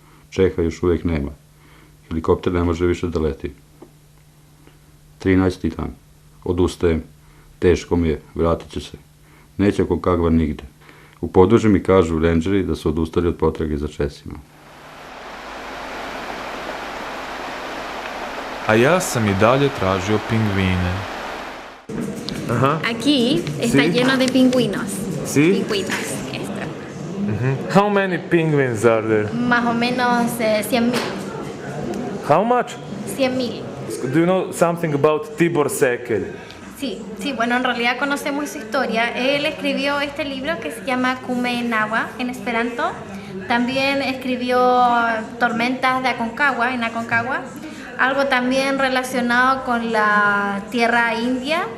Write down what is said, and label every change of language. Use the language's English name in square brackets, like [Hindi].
[Croatian] Čeha još uvijek nema. Helikopter ne može više da leti. 13. dan. Odustajem. Teško mi je. Vratit ću se. Neće Aconcagua nigde. U podružju mi kažu rangeri da su odustali od potrage za Česima. A ja sam i dalje tražio pingvine. [Spanish] Aquí está lleno de pingüinos. Sí? Pingüinos, esto. [English] How many penguins are there? [Spanish] Más o menos 100.000. [English] How much? [Spanish] 100.000. [English] Do you know something about Tibor Sekelj? [Spanish] Sí, bueno, en realidad conocemos su historia. Él escribió este libro que se llama Kume Nahua en esperanto. También escribió Tormentas de Aconcagua, en Aconcagua. Algo también relacionado con la tierra india.